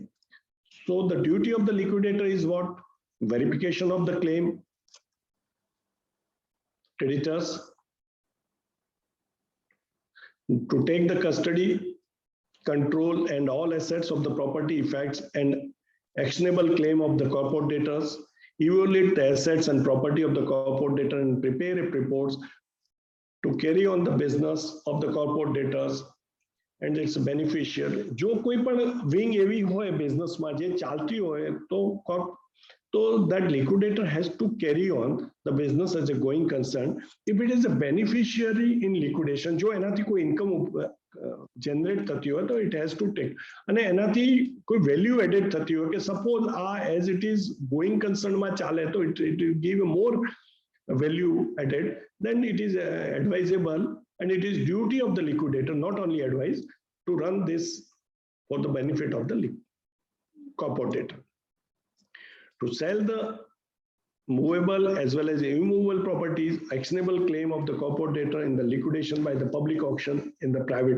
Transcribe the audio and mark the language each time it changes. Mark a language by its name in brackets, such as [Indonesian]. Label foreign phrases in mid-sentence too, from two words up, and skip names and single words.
[English] So the duty of the liquidator is what? Verification of the claim, creditors, to take the custody, control and all assets of the property effects and actionable claim of the corporate debtors, evaluate the assets and property of the corporate debtor and prepare reports to carry on the business of the corporate debtors and its beneficiary. [Gujarati] જો કોઈ પણ wing એવી હોય business માં જે ચાલતી હોય તો [English] that liquidator has to carry on the business as a going concern. If it is a beneficiary in liquidation, [Gujarati] જો એનાથી કોઈ income જનરેટ થતી હોય તો [English] it has to take, [Gujarati] અને એનાથી કોઈ [English] value added [Gujarati] થતી હોય કે સપોઝ આ [English] as it is going concern [Gujarati] ચાલે તો [English] it give more value added, then it is advisable and it is duty of the liquidator, not only advice, to run this for the benefit of the corporator. To sell the movable as well as immovable properties, actionable claim of the corporator in the liquidation by the public auction in the private.